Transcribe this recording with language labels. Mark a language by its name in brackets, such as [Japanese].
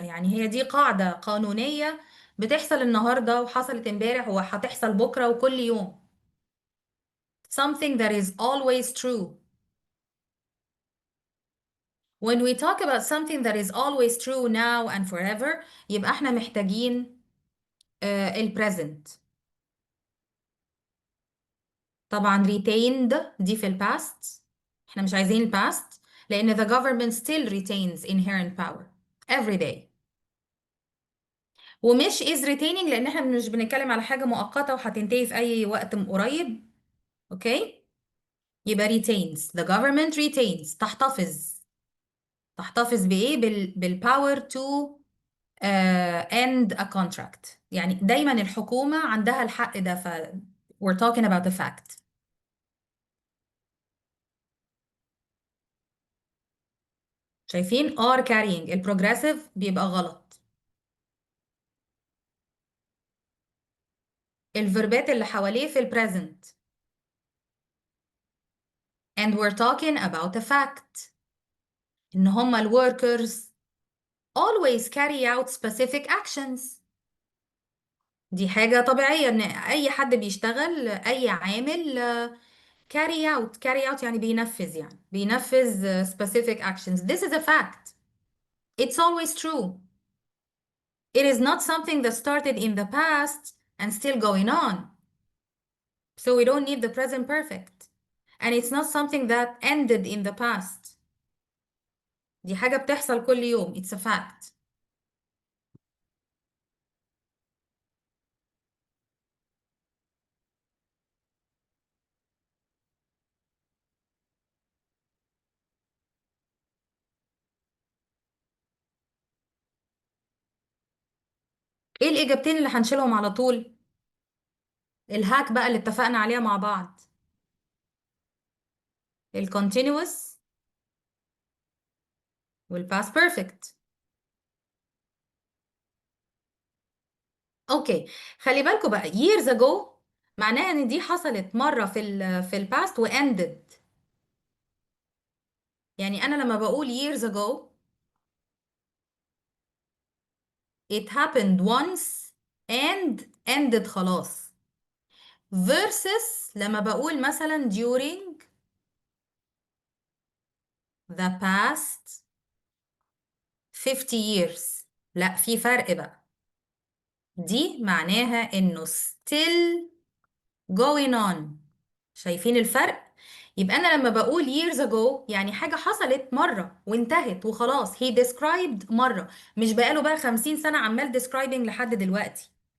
[Arabic] يعني هي دي قاعدة قانونية بتحصل النهاردة وحصلت امبارح وهتحصل بكرة وكل يوم. [English] something that is always true. when we talk about something that is always true now and forever، [Arabic] يبقى احنا محتاجين ال [English] present. [Arabic] طبعا [English] retained [Arabic] دي في ال [English] past، [Arabic] احنا مش عايزين ال [English] past [Arabic] لأن [English] the government still retains inherent power every day. [Arabic] ومش is retaining لان احنا مش بنتكلم على حاجة مؤقتة وهتنتهي في اي وقت قريب. اوكي. يبقى retains. [English] The government retains. [Arabic] تحتفظ. تحتفظ بايه؟ بال [English] power to end a contract. [Arabic] يعني دايما الحكومة عندها الحق ده. [English] we're talking about the fact. [Arabic] شايفين [English] are carrying [Arabic] البروجريسيف بيبقى غلط. الفيربات اللي حواليه في البريزنت. [English] and we're talking about a fact [Arabic] ان هما ال [English] workers always carry out specific actions. [Arabic] دي حاجة طبيعية ان اي حد بيشتغل، اي عامل carry out يعني بينفذ، يعني بينفذ [English] specific actions. This is a fact. It's always true. It is not something that started in the past and still going on. So we don't need the present perfect. And it's not something that ended in the past. [Arabic] دي حاجة بتحصل كل يوم. [English] It's a fact. [Arabic] ايه الإجابتين اللي هنشيلهم على طول؟ الهاك بقى اللي اتفقنا عليها مع بعض. الكونتينوس والباست بيرفكت. اوكي. خلي بالكوا بقى [English] years ago [Arabic] معناها ان دي حصلت مرة في الباست واندد. يعني انا لما بقول [English] years ago it happened once and ended [Arabic] خلاص. [English] versus [Arabic] لما بقول مثلا [English] during the past 50 years. [Arabic] لا، في فرق بقى. دي معناها انه [English] still going on. [Arabic] شايفين الفرق؟ يبقى انا لما بقول [English] years ago [Arabic] يعني حاجة حصلت مرة وانتهت وخلاص. [English] he described [Arabic] مرة، مش بقاله بقى 50 سنة عمال [English] describing [Arabic] لحد دلوقتي.